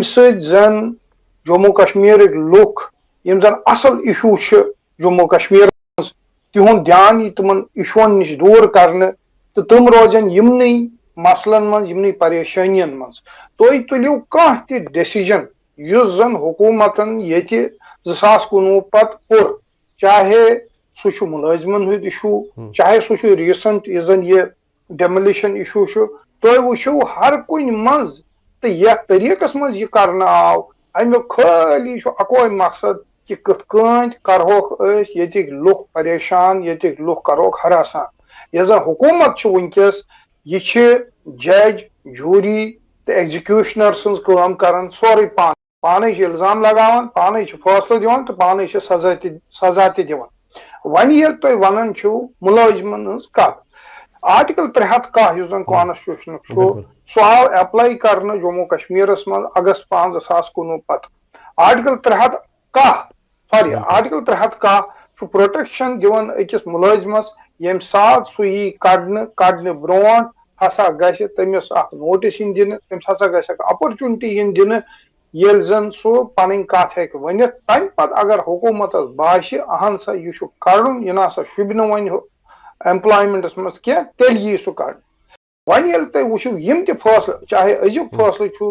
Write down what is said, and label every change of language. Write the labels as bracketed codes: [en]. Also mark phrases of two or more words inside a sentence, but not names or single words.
[ks] سۭتۍ زن جموں کشمیرٕکۍ لُکھ یِم زن اصل اِشوٗ چھِ جموں کشمیرس منٛز تِہُنٛد دھیان یی تِمن اِشوٗون نِش دوٗر کرنہٕ تہٕ تِم روزن یِمنٕے مسلن منٛز یِمنٕے پریشٲنین منٛز تُہۍ تُلِو کانٛہہ تہِ ڈیسیجن یُس زن حکوٗمتن ییٚتہِ 2019 پتہٕ کوٚر چاہے سُہ چھُ مُلٲزمن ہُنٛد اِشوٗ چاہے سُہ چھُ ریٖسنٹ یُس زن یہِ [en] demolition issue [ks] چھُ تُہۍ وٕچھِو ہر کُنہِ منٛز تو یتھ طریقس مز یہ کرنا آو امیک خالی اکوے مقصد کہ کت کن کرہوک یتک لوک پریشان یتک لوک کرہوک ہراسان یہ زن حکومت ونکس یہ [en] judge jury [ks] تو ایگزیکیوشنر سنز کام کران سوری پانے الزام لگاوان پانے فیصلہ دیوان تو پانے سزا تہ دیوان ون یل تھی ونان ملازمن ہز کت آرٹیکل 310 اس زن کانسٹیوشن سہ آو اپلائی کرنے جموں کشمیرس من اگست 5 2019 پتہ [en] article 310 article 310 protection [ks] دِوان أکِس ملازمس یم سات سہ یی کڑنے برونٹ ہسا گژھِ تٔمِس اکھ نوٹس ین دِنہٕ تٔمِس ہسا گژھِ اکھ اپرچونٹی ین دِنہٕ ییٚلہِ زن سُہ پنٕنۍ کتھ ہیٚکہِ ؤنِتھ تمہِ پتہٕ اگر حکومتس باسہِ اہن سا یہِ چھُ کڑُن یہِ نسا شوٗبہِ نہٕ وۄنۍ ایمپلایمنٹس مز کینٛہہ تیٚلہِ یی سُہ کڑنہٕ وۄنۍ ییٚلہِ تُہۍ وٕچھِو یِم تہِ فٲصلہٕ چاہے أزیُک فٲصلہٕ چھُ